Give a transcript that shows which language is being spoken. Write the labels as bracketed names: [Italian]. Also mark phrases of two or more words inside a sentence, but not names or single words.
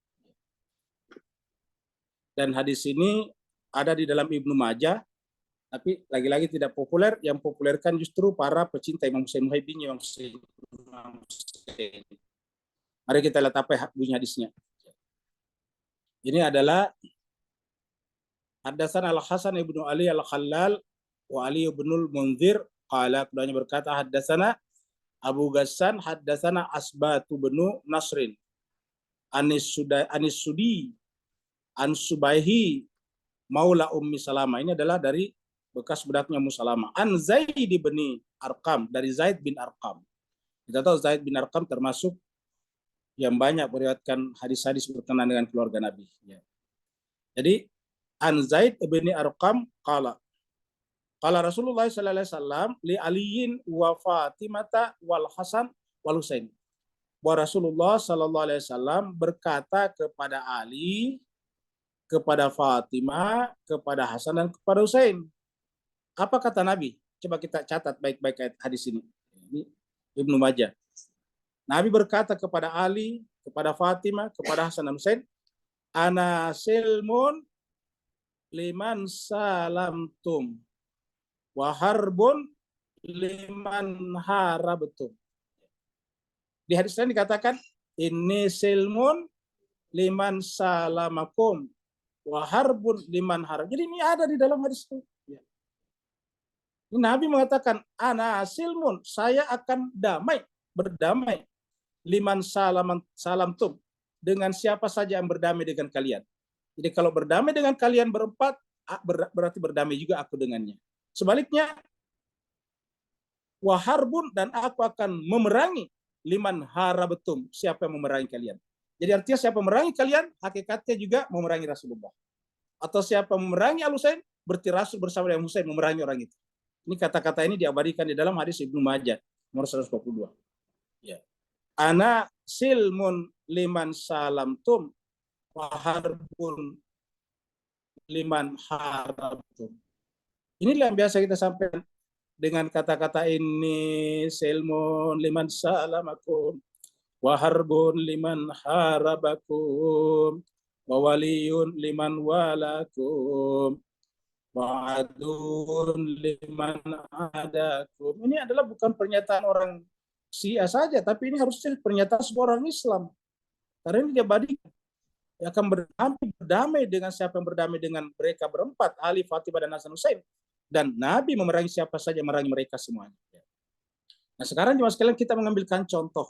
[Indonesian] Dan hadis ini ada di dalam Ibnu Majah, tapi lagi-lagi tidak populer. Yang populerkan justru para pecinta Imam Husain, muhibbin Imam Husain. Mari kita lihat apa bunyi hadisnya. Ini adalah [Arabic] حدثنا الحسن بن علي الخلال وعلي بن المنذر قال, [Indonesian] keduanya berkata [Arabic] حدثنا أبو غسان حدثنا أسباط بن نصر عن السدي عن صبيح مولى أم سلمة. [Indonesian] Ini adalah dari bekas budaknya Ummu Salamah. An Zaid bin Arqam, dari Zaid bin Arqam. Kita tahu Zaid bin Arqam termasuk yang banyak meriwayatkan hadis-hadis berkenaan dengan keluarga Nabi. Ya. [Arabic] Jadi عن زيد بن أرقم قال رسول الله صلى الله عليه وسلم لعلي وفاطمة والحسن والحسين. [Indonesian] Bahwa Rasulullah [Arabic] صلى الله عليه وسلم [Indonesian] berkata kepada Ali, kepada Fatimah, kepada Hasan dan kepada Husain. Apa kata Nabi? Coba kita catat baik-baik hadis ini. Ini Ibnu Majah. Nabi berkata kepada Ali, kepada Fatimah, kepada Hasan dan Husain, [Arabic] أنا سلم لمن سالمتم وحرب لمن حاربتم. [Indonesian] Di hadis lain dikatakan ini [Arabic] سلم لمن سالمكم وحرب لمن حارب. [Indonesian] Jadi ini ada di dalam hadis itu. Ini Nabi mengatakan [Arabic] أنا سلم, [Indonesian] saya akan berdamai [Arabic] لمن سالمتم, [Indonesian] dengan siapa saja yang berdamai dengan kalian. Jadi kalau berdamai dengan kalian berempat, berarti berdamai juga aku dengannya. Sebaliknya, waharbun, dan aku akan memerangi [Arabic] لمن حاربتم, [Indonesian] siapa yang memerangi kalian. Jadi artinya siapa memerangi kalian, hakikatnya juga memerangi Rasulullah. Atau siapa memerangi Al-Husain, berarti Rasul bersama dengan Husain memerangi orang itu. Ini kata-kata ini diabadikan di dalam hadis Ibnu Majah nomor 122. Ya. [Arabic] أنا سلم لمن سالمتم وحرب لمن حاربتم. [Indonesian] Inilah yang biasa kita sampaikan dengan kata-kata ini, [Arabic] سلم لمن سالمكم وحرب لمن حاربكم وولي لمن والاكم. وعدو لمن عاداكم. [Indonesian] Ini adalah bukan pernyataan orang Syiah saja, tapi ini harusnya pernyataan semua orang Islam. Karena ini dia bandingkan. Dia akan berdamai dengan siapa yang berdamai dengan mereka berempat, Ali, Fatimah, dan Hasan Hussein. Dan Nabi memerangi siapa saja, memerangi mereka semuanya. Nah sekarang jemaah sekalian kita mengambilkan contoh.